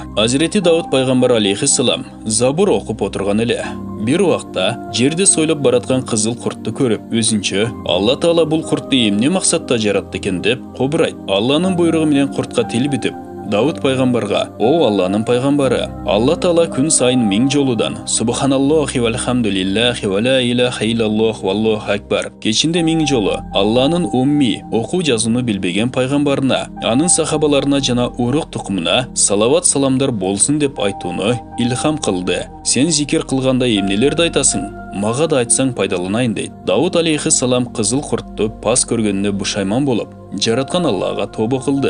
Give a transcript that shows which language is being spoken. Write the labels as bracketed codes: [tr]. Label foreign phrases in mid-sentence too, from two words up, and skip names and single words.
[ky] Азирети Дауд пайгамбар алейхиссалам Забур окуп отурган эле. Бир убакта жерде сойлоп бараткан кызыл куртту көрүп, өзүнчө Алла Таала бул куртту эмне максатта жаратты экен деп кобурайт. Алланын буйругу менен куртка тил бүтүп, Дауд пайгамбарга: "О Алланын пайгамбары, Алла Таала күн сайын 1000 жолудан [ar] سبحان الله والحمد لله ولا إله إلا الله والله أكبر [ky] кечинде 1000 жолу Алланын умми окуу жазууну билбеген пайгамбарына, анын сахабаларына жана урук тукумуна салават саламдар болсун деп айтууну илхам кылды. Сен зикир кылганда эмнелерди айтасың? Мага да айтсаң пайдаланайын" дейт. Дауд алейхиссалам кызыл куртту пас көргөнүнө бушайман болуп, жараткан Аллага тобо кылды.